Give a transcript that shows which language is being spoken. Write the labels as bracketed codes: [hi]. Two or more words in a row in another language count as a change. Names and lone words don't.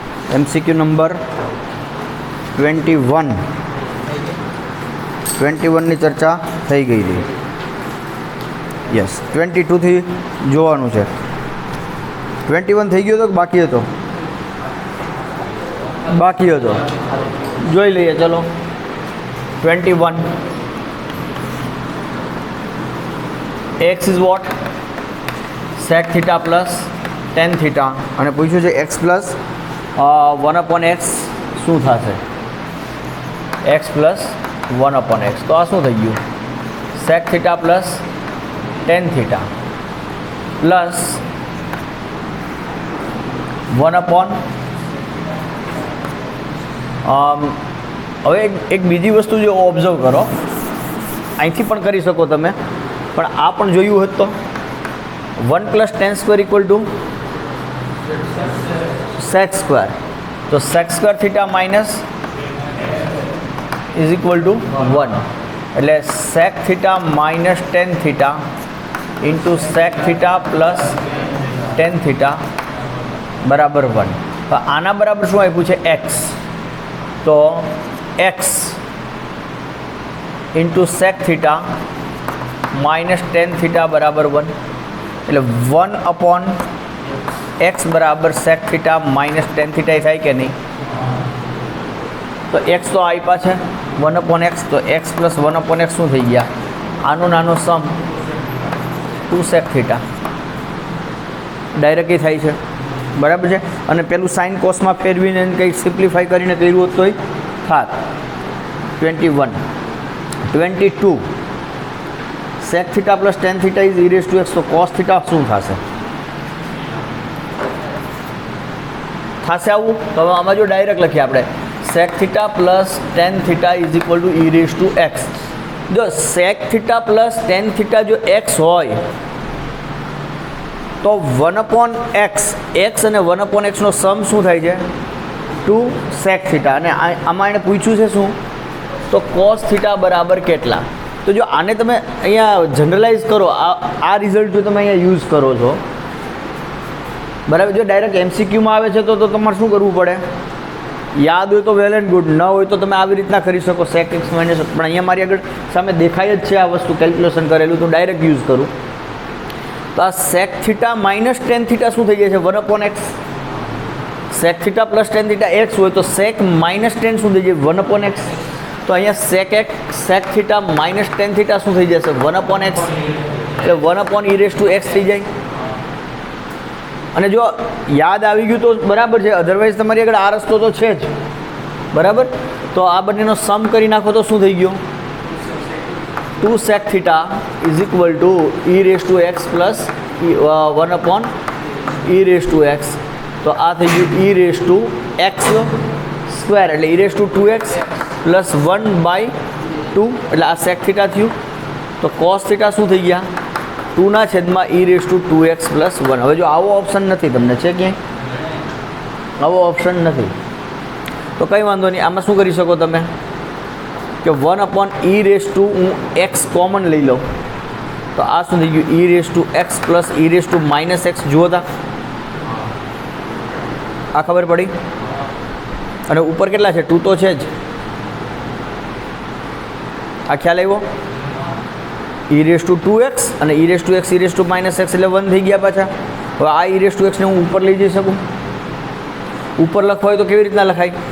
[gu] MCQ નંબર 21 ની ચર્ચા થઈ ગઈ હતી. યસ, 22 થી જોવાનું છે. 21 થઈ ગયો હતો કે બાકી હતો? બાકી હતો. જોઈ લઈએ ચલો. 21 [en] x is what? sec theta plus tan theta [gu] અને પૂછ્યું છે [en] x plus 1/x [gu] શું થશે? [en] x plus 1/x. [gu] તો આ શું થઈ ગયું? [en] sec theta plus tan theta plus 1/. [gu] હવે એક બીજી વસ્તુ જો ઓબ્ઝર્વ કરો, અહીંથી પણ કરી શકો તમે, પણ આ પણ જોયું હોત તો 1 + [en] tan square = sec square. તો sec square theta minus is equal to 1. એટલે sec theta minus tan theta into sec theta plus tan theta બરાબર 1. [gu] તો આના બરાબર શું આપ્યું છે? x. તો [en] x into sec theta minus tan theta [gu] બરાબર 1. એટલે 1/x બરાબર [en] sec theta minus tan theta [gu] થાય કે નહીં? તો x તો આપ્યા છે 1/x. તો [en] x plus 1/x [gu] શું થઈ ગયા? આનો નાનો સમ [en] 2 sec theta [gu] ડાયરેક્ટલી થાય છે. બરાબર છે. અને પેલું સાઇન કોસમાં ફેરવીને કંઈક સિમ્પ્લિફાઈ કરીને કર્યું હોત તોય થાત. [en] 22 sec theta plus tan theta is e raised to x. તો cos theta [gu] શું થશે? આવું તો આમાં જો ડાયરેક્ટ લખીએ આપણે [en] sec theta plus tan theta is equal to e raised to x. [gu] જો [en] sec theta plus tan theta [gu] જો x હોય તો 1/x અને 1/x નો સમ શું થાય છે? [en] 2 sec theta. [gu] અને આમાં એને પૂછ્યું છે શું? તો [en] cos theta [gu] બરાબર કેટલા? તો જો આને તમે અહીંયા જનરલાઇઝ કરો, આ રિઝલ્ટ જો તમે અહીંયા યુઝ કરો છો, બરાબર, જો ડાયરેક્ટ MCQમાં આવે છે તો તમારે શું કરવું પડે? યાદ હોય તો [en] well and good, [gu] ન હોય તો તમે આવી રીતના કરી શકો [en] sec x minus. [gu] પણ અહીંયા મારી આગળ સામે દેખાય જ છે આ વસ્તુ કેલ્ક્યુલેશન કરેલું, તો ડાયરેક્ટ યુઝ કરું. તો આ [en] sec theta minus tan theta [gu] શું થઈ જાય છે? 1/x. [en] sec theta plus tan theta x [gu] હોય તો [en] sec minus tan [gu] શું થઈ જાય? 1/x. તો અહીંયા [en] sec theta minus tan theta [gu] શું થઈ જશે? 1/x. [en] એટલે 1/e raised to x થઈ જાય. [gu] અને જો યાદ આવી ગયું તો બરાબર છે, અધરવાઇઝ તમારી આગળ આ રસ્તો તો છે જ. બરાબર. તો આ બંનેનો સમ કરી નાખો તો શું થઈ ગયું? [en] 2 sec theta is equal to e raised to x plus 1/e raised to x. [gu] તો આ થઈ ગયું [en] e raised to x સ્ક્વેર એટલે e raised to 2x પ્લસ 1/2 એટલે આ sec theta થયું. [gu] તો [en] cos theta [gu] શું થઈ ગયા? [en] 2/e raised to 2x plus 1. [gu] હવે જો આવો ઓપ્શન નથી, તમને છે ક્યાંય આવો ઓપ્શન નથી તો કંઈ વાંધો નહીં. આમાં શું કરી શકો તમે કે 1/ [en] e raised to [gu] હું x કોમન લઈ લઉં તો આ શું થઈ ગયું? [en] e raised to x plus e raised to minus x. [gu] જુઓ તા આ ખબર પડી? અને ઉપર કેટલા છે? 2 તો છે જ. આ ખ્યાલ આવ્યો? [en] e raised to 2x અને e raised to x e raised to minus x [gu] એટલે 1 થઈ ગયા પાછા. હવે આ [en] e raised to x [gu] ને હું ઉપર લઈ જઈ શકું. ઉપર લખવા હોય તો કેવી રીતના લખાય?